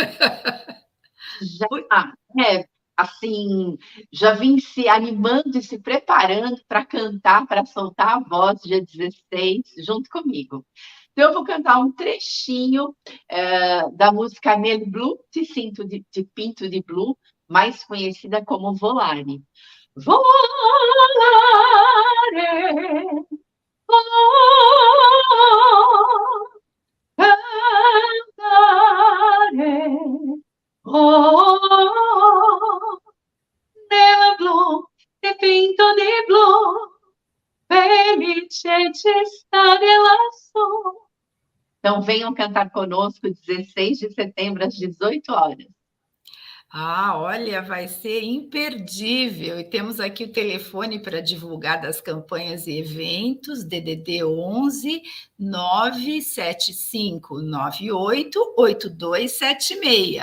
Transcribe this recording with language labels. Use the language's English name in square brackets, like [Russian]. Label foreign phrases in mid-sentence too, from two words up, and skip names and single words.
[Portuguese] Assim, já vim se animando e se preparando para cantar, para soltar a voz dia 16, junto comigo. Então, eu vou cantar um trechinho da música Nel Blu, Te Sinto de Pinto de Blue, mais conhecida como Volare. [Italian] Volare, cantare, nel blu, dipinto di blu, felice de stare lassù. [Portuguese] Então, venham cantar conosco 16 de setembro, às 18 horas. Olha, vai ser imperdível. E temos aqui o telefone para divulgar das campanhas e eventos, DDD 11 975 98 8276.